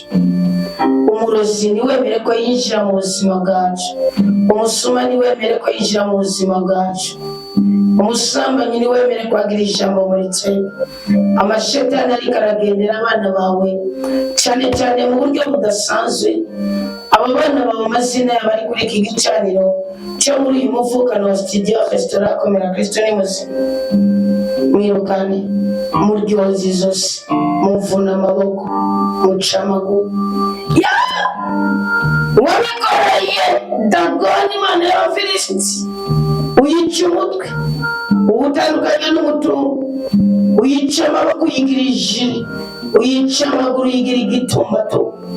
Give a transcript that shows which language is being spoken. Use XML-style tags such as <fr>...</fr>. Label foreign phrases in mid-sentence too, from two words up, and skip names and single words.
<rn>Umurozi niwemere ko yinjira mu buzima bwacu, umusuma niwemere ko yinjira mu buzima bwacu, umusambanyi niwemere kwagira ijambo muri twebwe. Amashetani ariko aragendera abana bawe cyane cyane mu buryo budasanzwe. Aba bana bawe amazina yabo ari kuri iki gicaniro cyo muri uyu muvukano wa studio restaurant Komera Kristo ni muzima. Mwirukane, muryoze izosi, muvuna amaboko, muca amaguru. Wabikoreye Dagoni Imana y'Abafilisiti, uyica umutwe, uwutandukanya n'umutungo, uyica amaboko uyigira ijiri, uyica amaguru uyigira igitumbatumba.</rn>